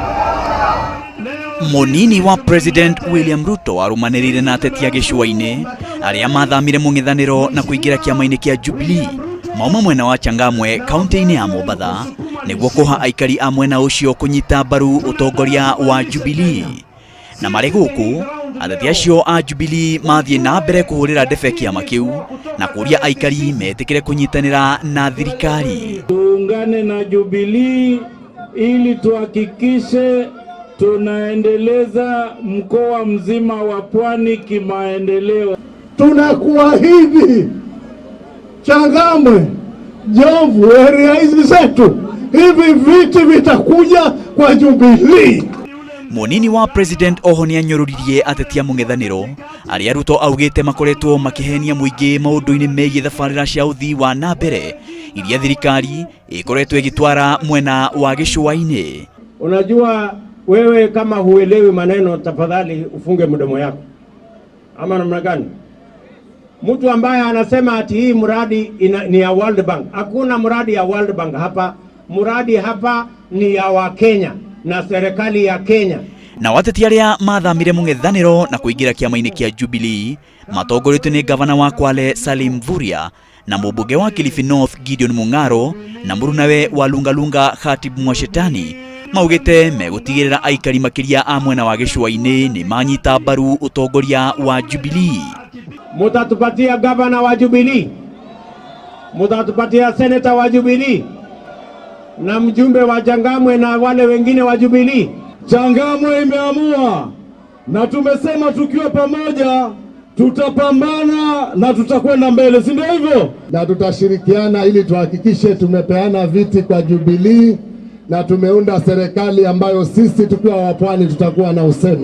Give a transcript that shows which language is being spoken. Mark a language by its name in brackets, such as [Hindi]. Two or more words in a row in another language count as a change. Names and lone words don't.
[Kikuyu] Munini wa President William Ruto arumanirire na ateti a gicua-ini aria mathamire mung'ethaniro na kuingira kiama-ini kia Jubilee mauma mwena wa Changamwe kaunti-ini ya Mombatha niguo kuha aikari a mwena ucio kunyita mbaru utongoria wa Jubilee. Na mari guku ateti acio a Jubilee mathie na mbere kuhurira ndebe kiama kiu na kuria aikari metikire kunyitanira na thirikari. [Swahili] Tuungane na Jubilee ili tuhakikishe tunaendeleza mkoa mzima wa Pwani kimaendeleo. Tunakuahidi Changamwe, Jomvu, area hizi zetu, hivi viti vitakuja kwa Jubilee. [Kikuyu] Munini wa President oho ni anyururirie ateti a mung'ethaniro aria Ruto augite makoretwo makihenia muingi maundu-ini megie thabarira cia uthii wa na mbere iria thirikari ikoretwo igitwara mwena wa gicua-ini. [Swahili] Unajua wewe kama huelewi maneno, tafadhali ufunge mdomo yako. Ama namna gani? Mtu ambaye anasema ati hii mradi ni ya World Bank. Hakuna mradi ya World Bank hapa. Mradi hapa ni ya Wakenya na serikali ya Kenya. [Kikuyu] Na wateti aria mathamire mung'ethaniro na kuingira kiama-ini kia Jubilee matongoretio ni gavana wa Kwale Salim Mvurya na mũmbunge wa Kilifi North Gideon Mung'aro na mũrunawe wa Lungalunga Khatib Mwashetani maugite megutigirira aikari makiria a mwena wa gicua-ini ni manyita mbaru utongoria wa Jubilee. [Swahili] Mutatupatia gavana wa Jubilee, mutatupatia senator wa Jubilee na mjumbe wa Changamwe na wale wengine wa Jubilee. Changamwe imeamua na tumesema tukiwa pamoja tutapambana na tutakwenda mbele, si ndio hivyo? Na tutashirikiana ili tuhakikishe tumepeana viti kwa Jubilee na tumeunda serikali ambayo sisi tukiwa wa Pwani tutakuwa na usemi.